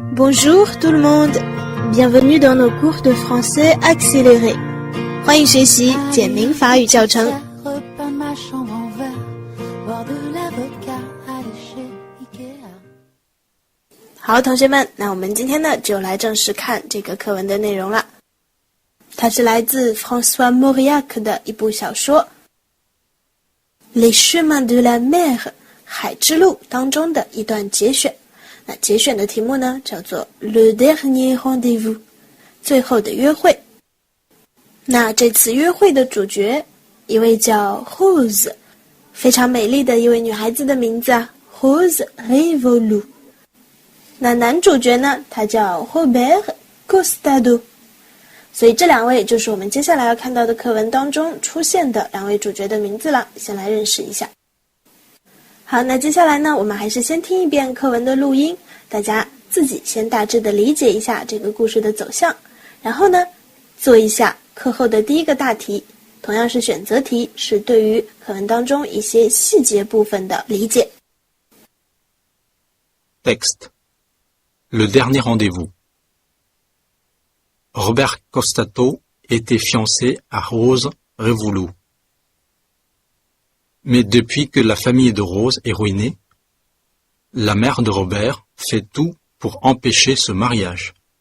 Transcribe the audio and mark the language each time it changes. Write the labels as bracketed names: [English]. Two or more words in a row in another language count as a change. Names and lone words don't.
[French] Bonjour tout le monde, bienvenue dans nos cours de français accélérés. [Chinese] 欢迎学习简明法语教程。好，同学们，那我们今天呢就来正式看这个课文的内容了。它是来自 François Mauriac 的一部小说《Les chemins de la mer》海之路当中的一段节选。那节选的题目呢叫做 Le dernier rendez-vous 最后的约会。那这次约会的主角一位叫 Rose， 非常美丽的一位女孩子的名字啊 Rose Révolue。那男主角呢他叫 Robert Costado。所以这两位就是我们接下来要看到的课文当中出现的两位主角的名字了，先来认识一下。好，那接下来呢我们还是先听一遍课文的录音，大家自己先大致的理解一下这个故事的走向，然后呢做一下课后的第一个大题，同样是选择题，是对于课文当中一些细节部分的理解。 [French] Texte. Le dernier rendez-vous. Robert Costado était fiancé à Rose Révolue. Mais depuis que la famille de Rose est ruinée, la mère de Robert fait tout pour empêcher ce mariage.